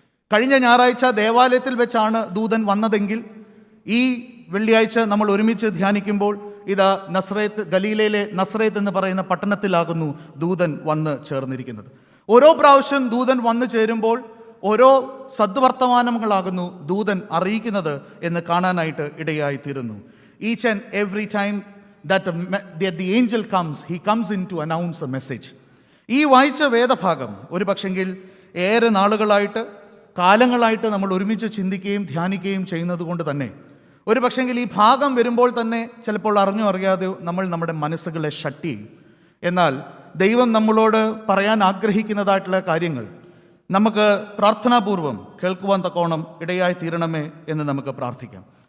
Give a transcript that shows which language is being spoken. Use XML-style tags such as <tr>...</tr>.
<ml>കഴിഞ്ഞ ഞായറാഴ്ച ദേവാലയത്തിൽ വെച്ചാണ് ദൂതൻ വന്നതെങ്കിൽ, ഈ വെള്ളിയാഴ്ച നമ്മൾ ഒരുമിച്ച് ധ്യാനിക്കുമ്പോൾ നസ്രേത്ത്, ഗലീലയിലെ നസ്രേത്ത് എന്ന് പറയുന്ന പട്ടണത്തിലാകുന്നു ദൂതൻ വന്ന് ചേർന്നിരിക്കുന്നത്. ഓരോ പ്രാവശ്യം ദൂതൻ വന്നു ചേരുമ്പോൾ ഓരോ സദ്വർത്തമാനങ്ങളാകുന്നു ദൂതൻ അറിയിക്കുന്നത് എന്ന് കാണാനായിട്ട് ഇടയായിത്തീരുന്നു.</ml> <en>Each and every time that the angel comes, he comes in to announce a message.</en> <ml>ഈ വായിച്ച വേദഭാഗം ഒരു പക്ഷെങ്കിൽ ഏറെ നാളുകളായിട്ട്, കാലങ്ങളായിട്ട് നമ്മൾ ഒരുമിച്ച് ചിന്തിക്കുകയും ധ്യാനിക്കുകയും ചെയ്യുന്നത് കൊണ്ട് തന്നെ ഒരു പക്ഷെങ്കിൽ ഈ ഭാഗം വരുമ്പോൾ തന്നെ ചിലപ്പോൾ അറിഞ്ഞോ അറിയാതെയോ നമ്മൾ നമ്മുടെ മനസ്സുകളെ ഷട്ട് ചെയ്യും. എന്നാൽ ദൈവം നമ്മളോട് പറയാൻ ആഗ്രഹിക്കുന്നതായിട്ടുള്ള കാര്യങ്ങൾ നമുക്ക് പ്രാർത്ഥനാപൂർവം കേൾക്കുവാൻ തക്കോണം ഇടയായി തീരണമേ എന്ന് നമുക്ക് പ്രാർത്ഥിക്കാം.</ml>